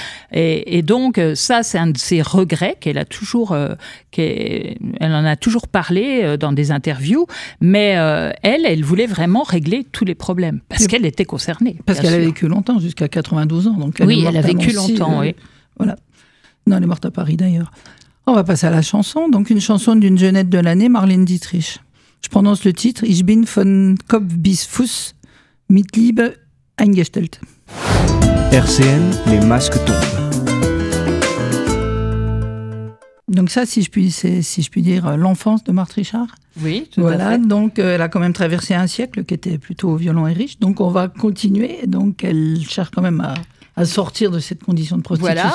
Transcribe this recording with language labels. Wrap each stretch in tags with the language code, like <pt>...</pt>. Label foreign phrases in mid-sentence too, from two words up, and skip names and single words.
<fr>Et donc, ça, c'est un de ses regrets qu'elle a toujours, elle en a toujours parlé dans des interviews, mais elle voulait vraiment régler tous les problèmes, parce qu'elle était concernée. Parce qu'elle a vécu longtemps, jusqu'à 92 ans. Donc oui, elle a vécu longtemps, oui. Voilà. Non, elle est morte à Paris, d'ailleurs. On va passer à la chanson. Donc, une chanson d'une jeunette de l'année, Marlène Dietrich. Je prononce le titre.</fr> <de>Ich bin von Kopf bis Fuß mit Liebe eingestellt.</de> <fr>RCN, les masques tombent. Donc ça, si je puis dire, l'enfance de Marthe Richard. Oui, tout à fait. Voilà, donc elle a quand même traversé un siècle qui était plutôt violent et riche. Donc on va continuer. Donc elle cherche quand même à sortir de cette condition de prostitution.</fr>